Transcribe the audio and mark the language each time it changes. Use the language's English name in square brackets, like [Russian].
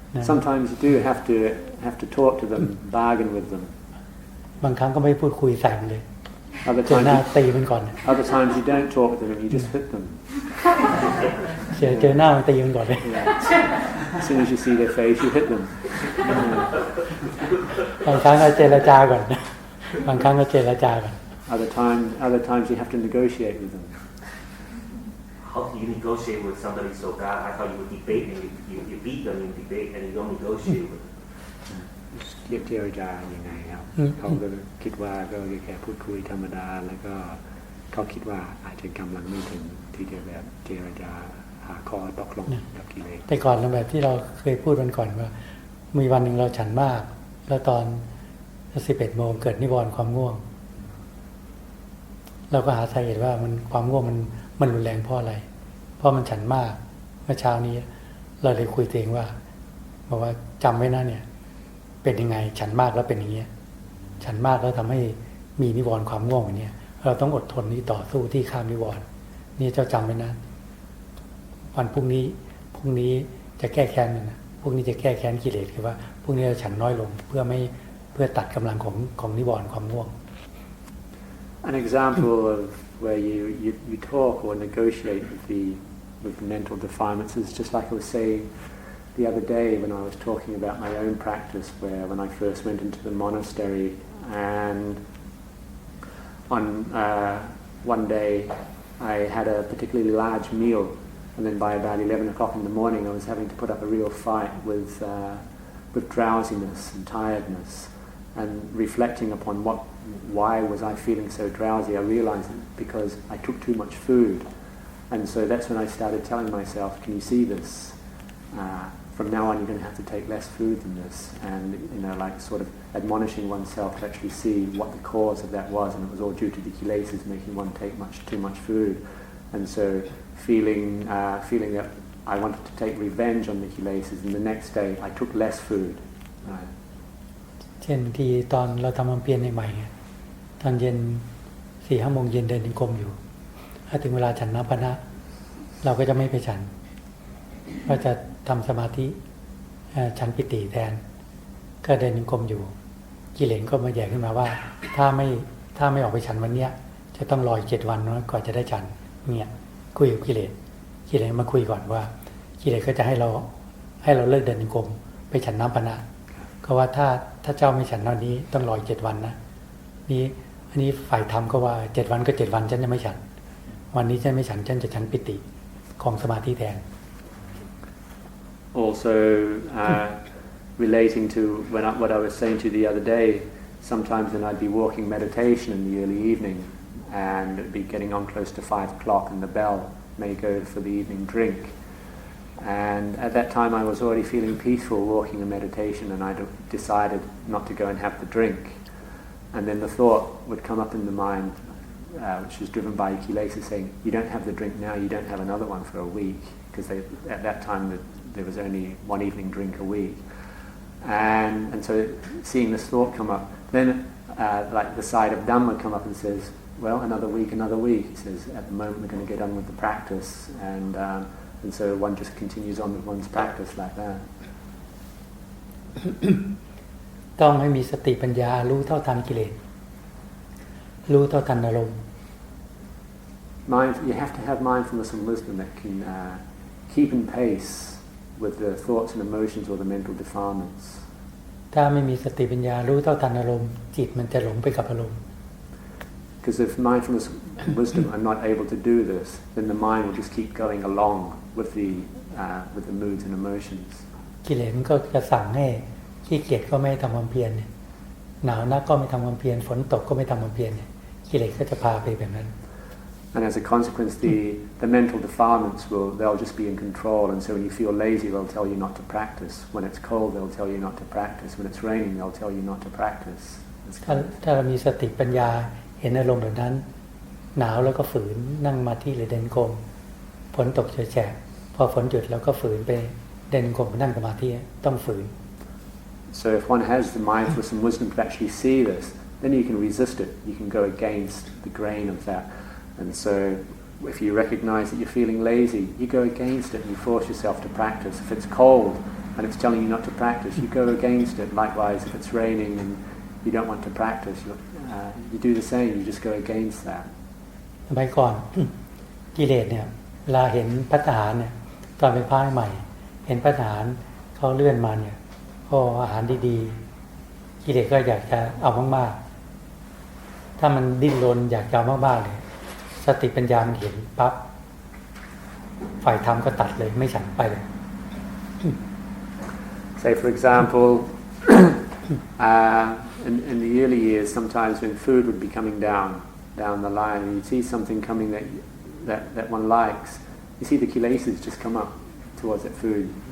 [English] Sometimes you do have to talk to them, bargain with them. [Thai] บางครั้งก็ไม่พูดคุยใส่มันเลยเจอหน้าตีมันก่อน [English] Other times you don't talk to them, you just hit them. [Thai] เจอหน้ามันตีมันก่อนเลย [English] As soon as you see their face, you hit them. [Thai] บางครั้งก็เจรจาก่อนบางครั้งก็เจรจาก่อน [English] Other times you have to negotiate with them. How do you negotiate with somebody so bad? I thought you would debate and you beat them in debate and you don't negotiate with them. [Thai] เรียกเจรจายังไงครับเขาก็คิดว่าก็แค่พูดคุยธรรมดาแล้วก็เขาคิดว่าอาจจะกำลังไม่ถึงที่จะแบบเจรจาหาข้อตกลงกับกิเลส แต่ก่อนเราแบบที่เราเคยพูดวันก่อนว่ามีวันหนึ่งเราฉันมากแล้วตอน 11 โมงเกิดนิวรณ์ความง่วงเราก็หาสาเหตุว่ามันความง่วงมันรุนแรงเพราะอะไรเพราะมันฉันมากเมื่อเช้านี้เราเลยคุยตัวเองว่า บอกว่าจำไว้นะเนี่ยเป็นยังไงฉันมากแล้วเป็นอย่างเงี้ยฉันมากแล้วทำให้มีนิวรณ์ความง่วงอย่างเนี้ยเราต้องอดทนที่ต่อสู้ที่ข้ามนิวรณ์นี่เจ้าจำไว้นะวันพรุ่งนี้จะแก้แค้นมันนะพรุ่งนี้จะแก้แค้นกิเลสคือว่าพรุ่งนี้เราฉันน้อยลงเพื่อตัดกำลังของนิวรณ์ความง่วง [English] An example of where you talk or negotiate with the mental defilements is just like I was saying the other day when I was talking about my own practice, where when I first went into the monastery and on one day I had a particularly large meal, and then by about 11 o'clock in the morning I was having to put up a real fight with drowsiness and tiredness, and reflecting upon why was I feeling so drowsy. I realized it because I took too much food, and so that's when I started telling myself, can you see this? From now on you're going to have to take less food than this, and like sort of admonishing oneself to actually see what the cause of that was, and it was all due to the kilesas making one take too much food, and so feeling that I wanted to take revenge on the kilesas, and the next day I took less food. [Thai] เช่นที่ตอนเราทำความเพียรใหม่ๆตอนเย็น 4-5 โมงเย็นเดินจงกรมอยู่ถ้าถึงเวลาฉันน้ำปนะเราก็จะไม่ไปฉันก็จะทำสมาธิ ฉันปิติแทนก็เดินจงกรมอยู่กิเลสก็มาแย่ขึ้นมาว่าถ้าไม่ออกไปฉันวันเนี้ยจะต้องรออีก7 วันก่อนจะได้ฉันเนี่ยคุยกับกิเลสมาคุยก่อนว่ากิเลสก็จะให้เราเลิกเดินจงกรมไปฉันน้ำปนะก็ว่าถ้าเจ้าไม่ฉันตอนนี้ต้องรออีก7 วันนะอันนี้ฝ่ายธรรมก็ว่า7 วันก็7 วันฉันจะไม่ฉันวันนี้ฉันไม่ฉันฉันจะฉันปิติของสมาธิแทน [English] Also relating to what I was saying to you the other day, sometimes when I'd be walking meditation in the early evening and it'd be getting on close to 5 o'clock and the bell may go for the evening drink, and at that time I was already feeling peaceful walking in meditation, and I decided not to go and have the drink, and then the thought would come up in the mind, which was driven by kilesa, saying, you don't have the drink now, you don't have another one for a week, because at that time there was only one evening drink a week, and so seeing this thought come up, then like the side of Dhamma come up and says, well, another week. He says, at the moment we're going to get on with the practice, and so one just continues on with one's practice like that. [Thai] ต้องให้มีสติปัญญารู้เท่าทันกิเลสรู้เท่าทันอารมณ์ [English] You have to have mindfulness and wisdom that can keep in pace with the thoughts and emotions or the mental defilements. [Thai] ถ้าไม่มีสติปัญญารู้เท่าทันอารมณ์จิตมันจะหลงไปกับอารมณ์ [English] Because if mindfulness and wisdom are not able to do this, then the mind will just keep going along with the moods and emotions. [Thai] กิเลสมันก็จะสั่งให้ขี้เกียจก็ไม่ทำความเพียรหนาวนักก็ไม่ทำความเพียรฝนตกก็ไม่ทำความเพียรกิเลสก็จะพาไปแบบนั้น [English] And as a consequence, the mental defilements they'll just be in control. And so when you feel lazy, they'll tell you not to practice. When it's cold, they'll tell you not to practice. When it's raining, they'll tell you not to practice. [Thai] ถ้าเรามีสติปัญญาเห็นอารมณ์แบบนั้นหนาวแล้วก็ฝืนนั่งมาที่หรือเดินกรมฝนตกแฉะพอฝนหยุดแล้วก็ฝืนไปเดินกรมนั่งสมาธิต้องฝืน [English] So if one has the mindfulness and wisdom to actually see this, then you can resist it. You can go against the grain of that. And so if you recognize that you're feeling lazy, you go against it and you force yourself to practice. If it's cold and it's telling you not to practice, you go against it. Likewise, if it's raining and you don't want to practice, you do the same. You just go against that. [Thai] สมัยก่อน กิเลสเนี่ยเวลาเห็นภัตตาหารเนี่ยตอนเป็นพระใหม่เห็นภัตตาหารเขาเลื่อนมาเนี่ยอาหารดีๆกิเลสก็อยากจะเอามากๆถ้ามันดิ้นรนอยากจะเอามากๆเลยสติปัญญามันเห็นปั๊บฝ่ายธรรมก็ตัดเลยไม่ฉันไปเลย [English] Say for example, in the early years, sometimes when food would be coming down the line, and you see something coming that one likes, you see the kilesas just come up towards that food.